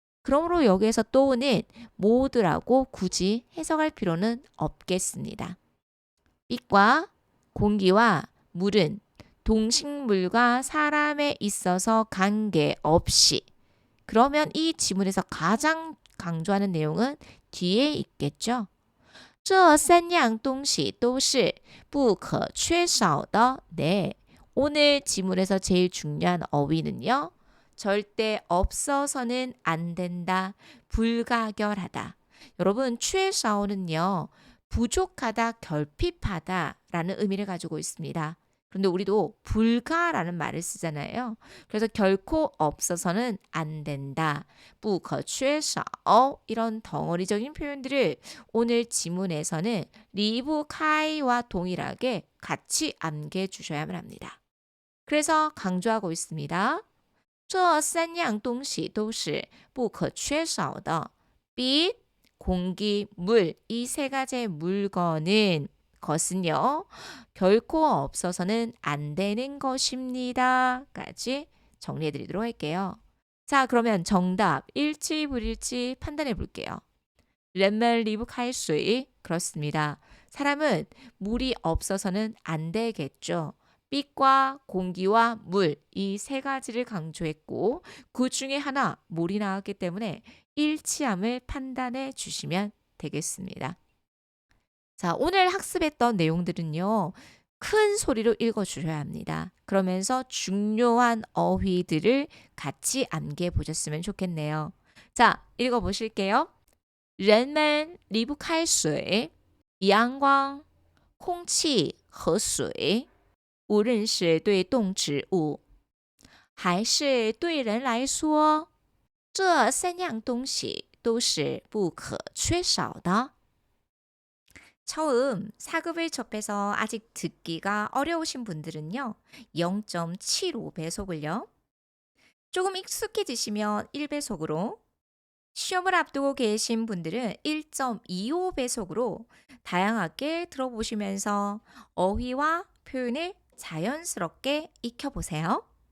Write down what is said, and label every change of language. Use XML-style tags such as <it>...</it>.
<ko>그러므로 여기에서 또는 모두라고 굳이 해석할 필요는 없겠습니다. 빛과 공기와 물은 동식물과 사람에 있어서 관계없이 그러면 이 지문에서 가장 강조하는 내용은 뒤에 있겠죠.</ko> <zh>这三样东西都是不可缺少的.</zh> <ko>네, 오늘 지문에서 제일 중요한 어휘는요. 절대 없어서는 안 된다, 불가결하다. 여러분, 缺少는요. 부족하다, 결핍하다 라는 의미를 가지고 있습니다. 그런데 우리도 불가라는 말을 쓰잖아요. 그래서 결코 없어서는 안 된다. 不可缺少 이런 덩어리적인 표현들을 오늘 지문에서는 리브 카이와 동일하게 같이 암기해 주셔야만 합니다. 그래서 강조하고 있습니다.</ko> <zh>这三样东西都是不可缺少的.</zh> <ko>빛, 공기, 물, 이 세 가지의 물건은 것은요. 결코 없어서는 안 되는 것입니다. 까지 정리해 드리도록 할게요. 자, 그러면 정답 일치 불일치 판단해 볼게요.</ko> <zh>人们离不开水.</zh> <ko>그렇습니다. 사람은 물이 없어서는 안 되겠죠. 빛과 공기와 물, 이 세 가지를 강조했고 그 중에 하나 물이 나왔기 때문에 일치함을 판단해 주시면 되겠습니다. 자, 오늘 학습했던 내용들은요. 큰 소리로 읽어주셔야 합니다. 그러면서 중요한 어휘들을 같이 암기해 보셨으면 좋겠네요. 자, 읽어보실게요.</ko> <zh>人们离不开水,阳光,空气和水,无论是对动植物还是对人来说,这三样东西都是不可缺少的.</zh> <ko>처음 사급을 접해서 아직 듣기가 어려우신 분들은요. 0.75배속을요. 조금 익숙해지시면 1배속으로, 시험을 앞두고 계신 분들은 1.25배속으로 다양하게 들어보시면서 어휘와 표현을 자연스럽게 익혀보세요.</ko>